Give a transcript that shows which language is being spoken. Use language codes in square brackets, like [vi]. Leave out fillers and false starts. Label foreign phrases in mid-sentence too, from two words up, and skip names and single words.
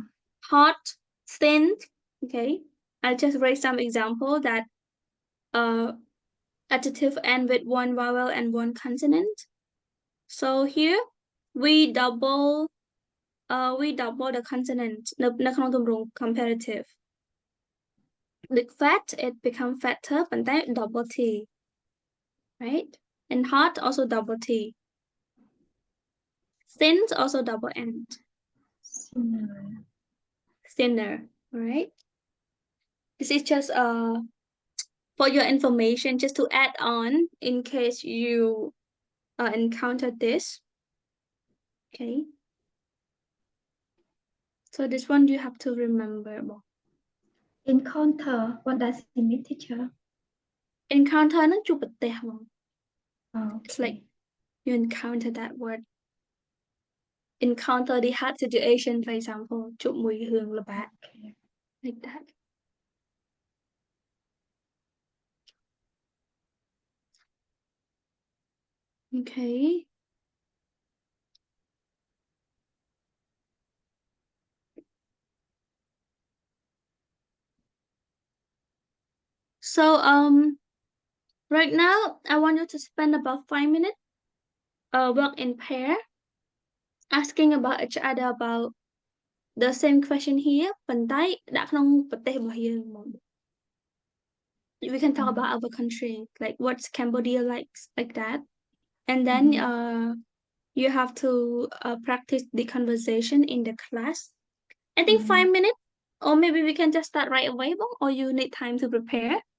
[en] Hot, thin. Okay. I'll just write some example that adjective end with one vowel and one consonant. So here we double the consonant [km] នៅក្នុងទម្រង់ [en] comparative. Like fat, it become fatter ប៉ុន្តែ double T, right? And hot also double T. Thin also double N. Thinner, right? This is just for your information, just to add on in case you encounter this. Okay. So this one you have to remember. encounter. What does it mean, teacher? [km] Encounter នឹងជួបប្រទះបង [en] Oh, It's okay. like you encounter that word. Encounter the hard situation, for example, [km] ជួបមួយរឿងលំបាក [en] Okay. like that. Okay. So right now I want you to spend about 5 minutes work in pair, asking about each other about the same question here [km] ប៉ុន្តែដាក់ក្នុងប្រទេសរបស់យើងហ្មង [en] We can talk about our country, like what's Cambodia like that, and then you have to practice the conversation in the class. I think 5 minutes, or maybe we can just start right away, or you need time to prepare.